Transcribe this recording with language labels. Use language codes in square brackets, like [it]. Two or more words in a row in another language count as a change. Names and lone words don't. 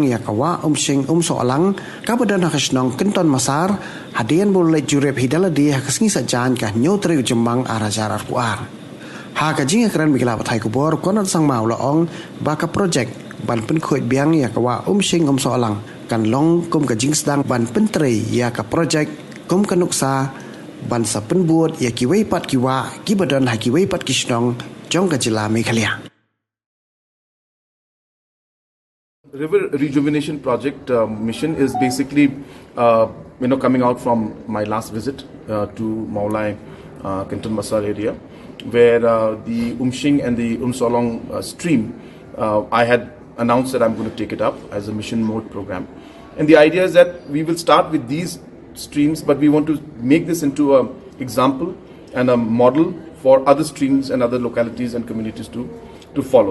[kha] ya kawa Umshing-Umsohlang ka badan hakasnong kenton masar hadian boleh jurep hidala dia hakasingi sajan ka nyotri ujembang arjarar puar ha ka jinga kran mikila bathai kubor konat sang mau laong baka project ban Pynkhuid biang ya kawa Umshing-Umsohlang kan long kum ka jing sedang ban pentri ya ka project kum kanuksa ban sa penbuat ya kiwei pat kiwa kibadan ha kiwei pat kishnong jong ka jila Meghalaya. [en] River Rejuvenation Project mission is basically coming out from my last visit to Maulai Kenton Masar area where the Umshing and the Umsohlang stream I had announced that I'm going to take it up as a mission mode program, and the idea is that we will start with these streams, but we want to make this into an example and a model for other streams and other localities and communities to follow.